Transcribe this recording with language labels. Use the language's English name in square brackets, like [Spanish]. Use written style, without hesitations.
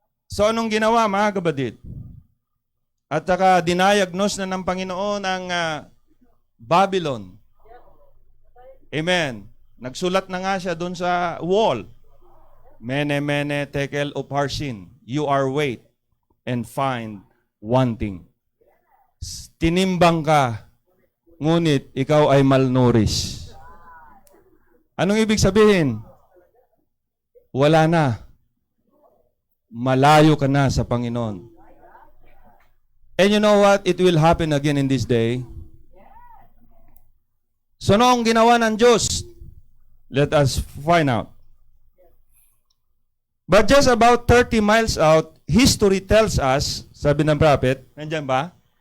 [Filipino] So anong ginawa, mga kapatid? At saka dinayagnos na ng Panginoon ang Babylon. Amen. Nagsulat na nga siya doon sa wall. [Aramaic] Mene, mene, tekel, upharsin. [English] You are weighed and find wanting. [Filipino] Tinimbang ka, ngunit ikaw ay malnourished. Anong ibig sabihin? Wala na. Malayo ka na sa Panginoon. [English] And you know what? It will happen again in this day. [Filipino] So noong ginawa ng Diyos, [English] let us find out. But just about 30 miles out, history tells us, [Filipino] sabi ng prophet, nandiyan ba?